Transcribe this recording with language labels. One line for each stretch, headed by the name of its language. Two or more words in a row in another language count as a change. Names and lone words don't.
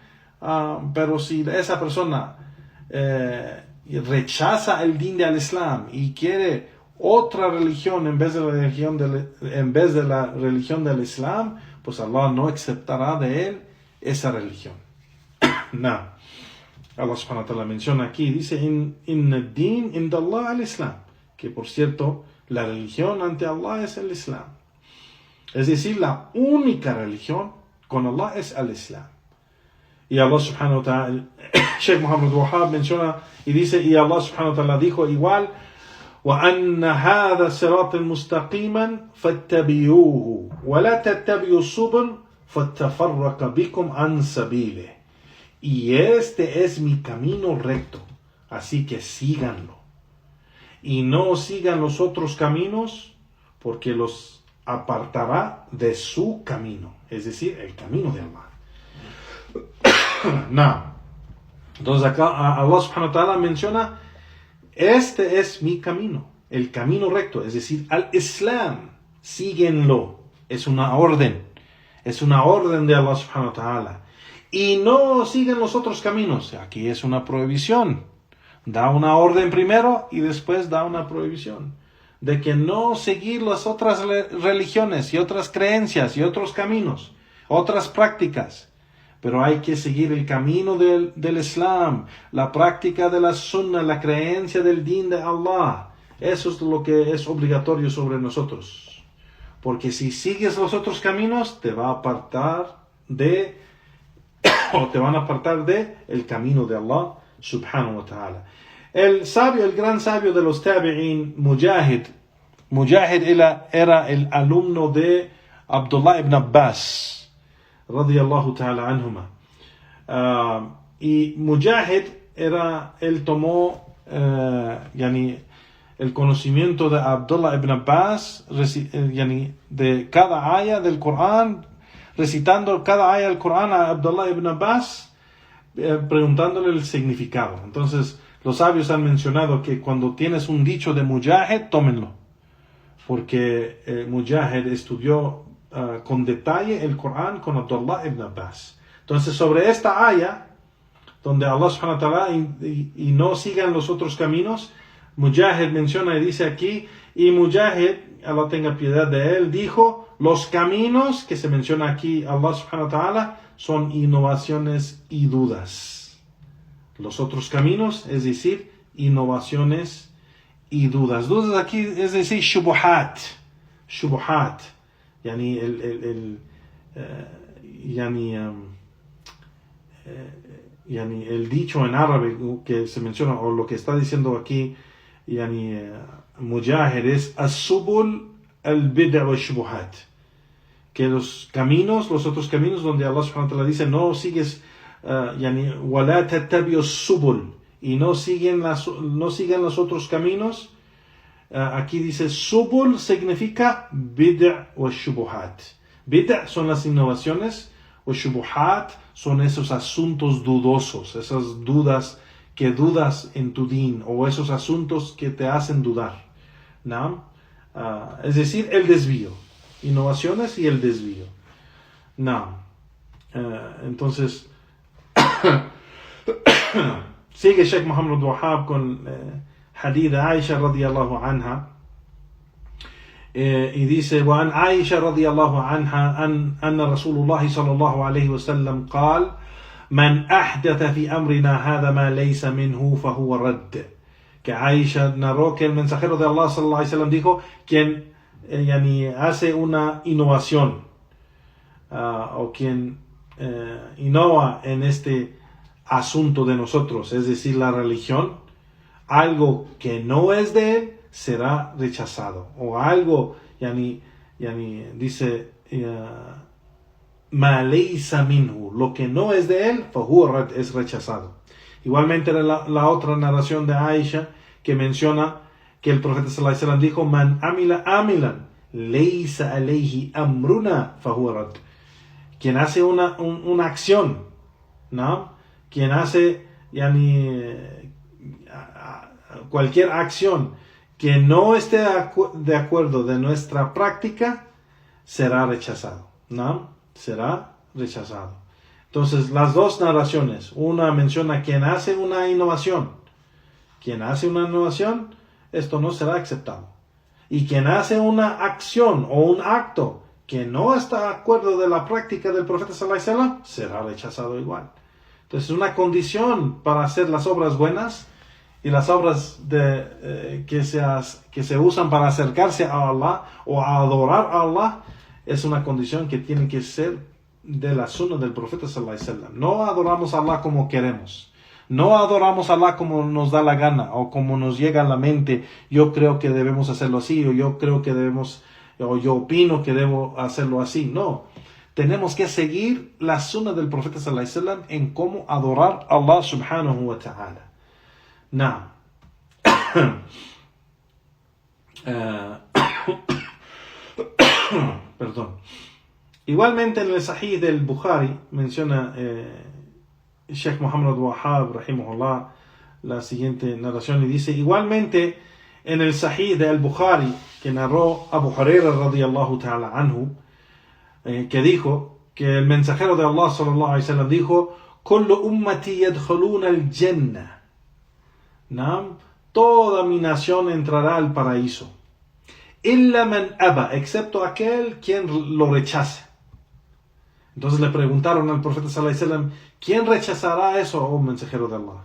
Spanish: Pero si esa persona rechaza el din del Islam y quiere otra religión en vez de la religión del Islam, pues Allah no aceptará de él esa religión.
Arabic: الله سبحانه وتعالى
Spanish: menciona aquí, dice:
Arabic: إن الدين عند الله الإسلام,
Spanish: que por cierto la religión ante Allah es el Islam. Es decir, la única religión con Allah es el Islam. Y
Arabic: الله سبحانه وتعالى,
Spanish: Sheikh Muhammad Wahhab menciona y dice, y
Arabic: الله سبحانه وتعالى
Spanish: dijo igual:
Arabic: وَأَنَّ هَذَا صِرَاطًا مُسْتَقِيمًا فَاتَّبِعُوهُ وَلَا تَتَّبِعُوا السُّبُلَ فَتَفَرَّقَ بِكُمْ عَنْ سَبِيلِهِ.
Spanish: Y este es mi camino recto, así que síganlo. Y no sigan los otros caminos, porque los apartará de su camino, es decir, el camino de Allah. Entonces acá
Arabic: الله سبحانه وتعالى
Spanish: menciona: este es mi camino, el camino recto, es decir, al Islam, síguenlo. Es una orden de
Arabic: الله سبحانه وتعالى.
Spanish: Y no sigan los otros caminos. Aquí es una prohibición. Da una orden primero y después da una prohibición. De que no seguir las otras religiones y otras creencias y otros caminos, otras prácticas. Pero hay que seguir el camino del Islam, la práctica de la sunnah, la creencia del din de Allah. Eso es lo que es obligatorio sobre nosotros. Porque si sigues los otros caminos, te van a apartar de el camino de
Arabic: الله سبحانه وتعالى.
Spanish: El gran sabio de los tabi'in, Mujahid era el alumno de Abdullah ibn Abbas
Arabic: رضي الله تعالى عنهما.
Spanish: Y Mujahid él tomó el conocimiento de Abdullah ibn Abbas de cada aya del Corán, recitando cada aya del Corán a Abdullah ibn Abbas, preguntándole el significado. Entonces los sabios han mencionado que cuando tienes un dicho de Mujahid, tómenlo, porque Mujahid estudió con detalle el Corán con Abdullah ibn Abbas. Entonces sobre esta aya, donde
Arabic: الله سبحانه وتعالى
Spanish: y no sigan los otros caminos, Mujahid menciona y dice aquí, y Mujahid, Allah tenga piedad de él, dijo: los caminos que se menciona aquí,
Arabic: الله سبحانه وتعالى,
Spanish: son innovaciones y dudas. Los otros caminos, es decir, innovaciones y dudas. Dudas aquí es decir, shubuhat. El dicho en árabe que se menciona, o lo que está diciendo aquí Mujahid, es
Arabic: السبل البدعة وشبهات,
Spanish: que los otros caminos donde
Arabic: الله سبحانه وتعالى
Spanish: dice no sigues
Arabic: يعني ولا تتبعوا السبل,
Spanish: y no sigan los otros caminos. Aquí dice subul significa bid' o shubuhat. Bid' son las innovaciones, o shubuhat son esos asuntos dudosos, esas dudas que dudas en tu din, o esos asuntos que te hacen dudar, ¿no? Es decir, el desvío, innovaciones y el desvío. No. Entonces sigue Sheikh Muhammad Wahab con hadith de Aisha
Arabic: رضي الله عنها,
Spanish: y dice:
Arabic: وعن عائشة رضي الله عنها أن رسول الله صلى الله عليه وسلم قال: من أحدث في أمرنا هذا ما ليس منه فهو رد.
Spanish: Que Aisha narró que el mensajero de Allah
Arabic: صلى الله عليه وسلم
Spanish: dijo: quien hace una innovación, o quien innova en este asunto de nosotros, es decir, la religión, algo que no es de él será rechazado, o algo, dice
Arabic: ما ليس منه,
Spanish: lo que no es de él, fahuwa, es rechazado. Igualmente la otra narración de Aisha que menciona que el profeta
Arabic: صلى الله عليه وسلم
Spanish: dijo:
Arabic: من عمل عملا ليس عليه أمرنا فهو رد.
Spanish: Quien hace una acción, ¿no? Quien hace cualquier acción que no esté de acuerdo de nuestra práctica, será rechazado, ¿no? Será rechazado. Entonces, las dos narraciones, una menciona quien hace una innovación. Quien hace una innovación, esto no será aceptado. Y quien hace una acción o un acto que no está de acuerdo de la práctica del profeta
Arabic: صلى الله عليه وسلم,
Spanish: será rechazado igual. Entonces, una condición para hacer las obras buenas y las obras que se usan para acercarse a Allah o a adorar a Allah, es una condición que tiene que ser de la sunna del profeta
Arabic: صلى الله عليه وسلم.
Spanish: No adoramos a Allah como queremos. No adoramos a Allah como nos da la gana o como nos llega a la mente. Yo creo que debemos hacerlo así, o yo creo que debemos, o yo opino que debo hacerlo así. No. Tenemos que seguir la sunna del profeta
Arabic: صلى الله عليه وسلم
Spanish: en cómo adorar a
Arabic: الله سبحانه وتعالى.
Spanish: Now, perdón. Igualmente en el Sahih del Bukhari menciona Sheikh Muhammad Wahab rahimahullah la siguiente narración, y dice: igualmente en el Sahih del Bukhari que narró Abu Hurairah
Arabic: رضي الله تعالى عنه,
Spanish: que dijo que el mensajero de Allah
Arabic: صلى الله عليه وسلم
Spanish: dijo:
Arabic: كل أمتي يدخلون الجنة.
Spanish: Toda mi nación entrará al paraíso,
Arabic: إلا من أبى,
Spanish: excepto aquel quien lo rechace. Entonces le preguntaron al profeta
Arabic: صلى الله عليه وسلم:
Spanish: ¿quién rechazará eso, oh mensajero de Allah?